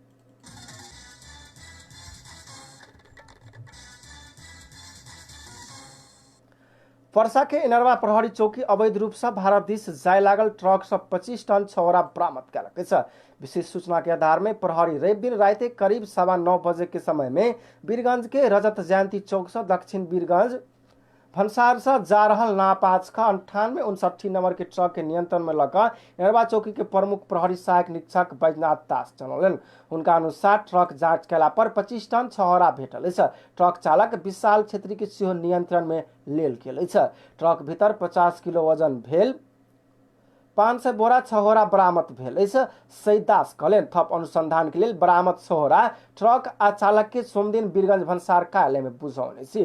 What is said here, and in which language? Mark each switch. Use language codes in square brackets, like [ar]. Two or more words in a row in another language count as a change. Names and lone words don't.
[mai] पर्सा के इनरवा प्रहरी चौकी अवैध रूप से भारत दिस जाय लागल ट्रक से 25 टन छौरा बरामद कयलक छ। विशेष सूचना के आधार में प्रहरी रवि दिन रात करीब 9:15 बजे के समय में वीरगंज के रजत जयंती चौक से दक्षिण वीरगंज भंसार से जा रहल नापाच का 9859 नंबर के ट्रक के नियंत्रण में लगा इनरवा चौकी के प्रमुख प्रहरी सहायक निरीक्षक बैजनाथ दास जनौलन। उनका अनुसार ट्रक जांच कैला पर 25 टन छहरा भेटल छ। ट्रक चालक विशाल क्षेत्री के सेहो नियंत्रण में लेल गेल छ। ट्रक भीतर 50 किलो वजन भेल 500 बोरा छहोरा बरामद भेल छ। सैदास कहलन थप अनुसंधान के लिए बरामद छहोरा ट्रक आ चालक के सोमदिन वीरगंज भंसार कार्यालय में बुझौने छी।